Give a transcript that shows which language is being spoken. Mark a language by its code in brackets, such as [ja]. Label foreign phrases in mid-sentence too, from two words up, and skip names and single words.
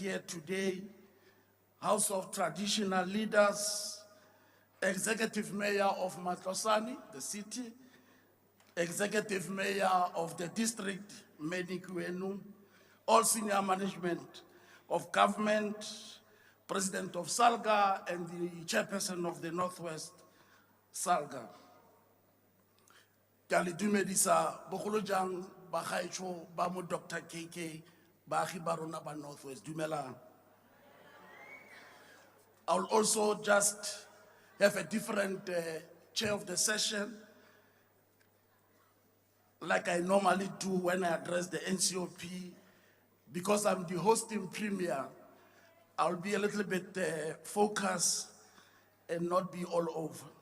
[en] here today, House of Traditional Leaders, Executive Mayor of Matlosane, the city, Executive Mayor of the district, Medikwenu, all senior management of government, President of Salga, and the Chairperson of the Northwest Salga. [tn] Kali dumedisa bogolo jang ba gaetsho ba mo Dr. KK baagi ba rona ba Northwest dumelang. [en] I'll also just have a different chair of the session, like I normally do when I address the NCOP. Because I'm the hosting premier, I'll be a little bit focused and not be all over.